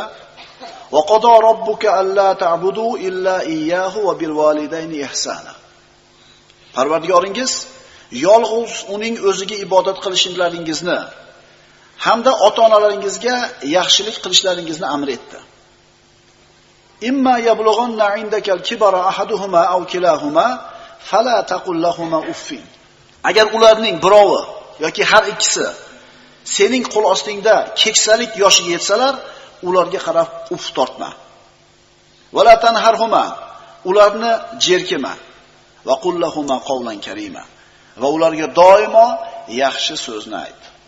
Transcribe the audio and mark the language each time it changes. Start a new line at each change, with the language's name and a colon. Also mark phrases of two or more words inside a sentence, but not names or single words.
Arabic: وقضى ربك ألا تعبدوا إلا إياه وبالوالدين إحسانا.
Uzbek: Parvardigoringiz yolg'iz uning o'ziga ibodat qilishingizni hamda ota-onalaringizga yaxshilik qilishlaringizni amr etdi.
Arabic: إما يبلغن عندك الكبر أحدهما أو كلاهما فلا تقل لهما أف.
Uzbek: Agar ularning birovi yoki har ikkisi sening qo'l ostingda keksalik yoshiga yetsalar, ularga qarab uf tortma.
Arabic: ولا تنهرهما,
Uzbek: ularni jerkima.
Arabic: وقل لهما قولا كريما.
Uzbek: Va ularga doimo yaxshi so'zni ayt.